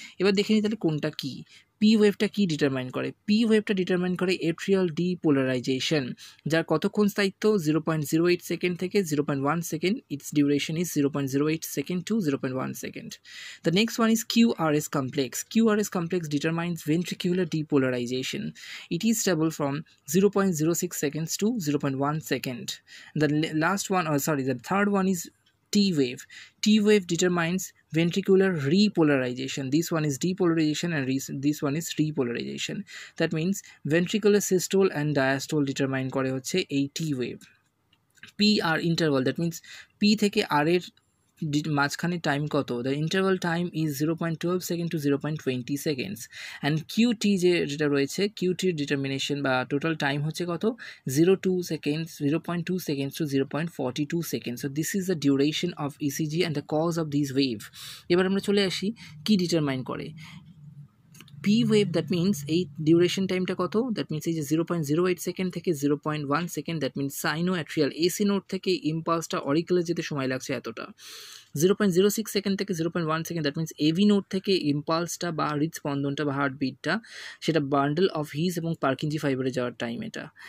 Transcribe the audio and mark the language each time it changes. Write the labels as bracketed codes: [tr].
[bn] এবার দেখে নিই তাহলে কোনটা কি। পি ওয়েভটা কি ডিটারমাইন করে, পি ওয়েভটা ডিটারমাইন করে এট্রিয়াল ডিপোলারাইজেশন, যার কতক্ষণ স্থায়িত্ব 0.08 সেকেন্ড থেকে 0.1 second, it's duration is 0.08 second two 0.1 second. [en] The next one is QRS complex. QRS complex determines ventricular depolarization. It is stable from 0.06 seconds to 0.1 second. The third one is T wave. T wave determines ventricular repolarization. This one is depolarization and this one is repolarization. That means ventricular systole and diastole determine করে হচ্ছে এই T wave. P R interval, that means P থেকে R এর মাঝখানে time কত, the interval time is 0.12 second to 0.20 seconds and QT যেটা রয়েছে কিউটির ডিটারমিনেশন বা টোটাল টাইম হচ্ছে কত 0.2 seconds to 0.42 seconds. So this is the duration of ECG and the cause of these wave. [bn] এবার আমরা চলে আসি কি ডিটারমাইন করে পি ওয়েভ, দ্যাট মিনস এই ডিউরেশন টাইমটা কত, দ্যাট মিনস এই যে 0.08 সেকেন্ড থেকে 0.1 second, that means সাইনো atrial AC node থেকে ইম্পালসটা অরিকলে যেতে সময় লাগছে এতটা। 0.06 সেকেন্ড থেকে 0.1 second, that means AV node থেকে ইম্পালসটা বা হৃদস্পন্দনটা বা হার্টবিটটা সেটা বান্ডেল অফ হিজ এবং পার্কিনজি ফাইবারে যাওয়ার টাইম এটা।